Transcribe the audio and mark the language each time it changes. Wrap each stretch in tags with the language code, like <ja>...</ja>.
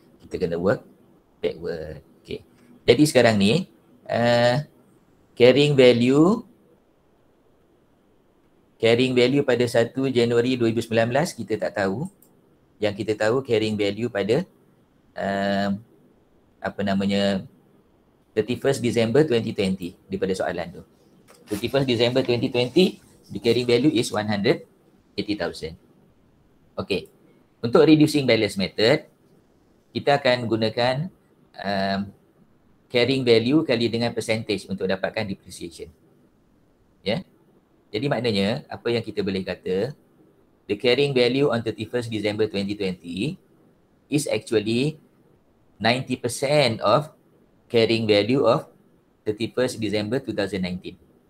<ms>Kita kena</ms> <en>work backward.</en> <ms>Okay. Jadi sekarang ni carrying value pada 1 Januari 2019 kita tak tahu. Yang kita tahu carrying value pada 31st December 2020 daripada soalan tu.</ms> <en>31st December 2020 the carrying value is 180,000. Okay.</en> <ms>Untuk reducing balance method kita akan gunakan carrying value kali dengan percentage untuk dapatkan depreciation. Ya. Jadi maknanya apa yang kita boleh kata,</ms> <en>the carrying value on 31st December 2020 is actually 90% of carrying value of 31st December 2019.</en>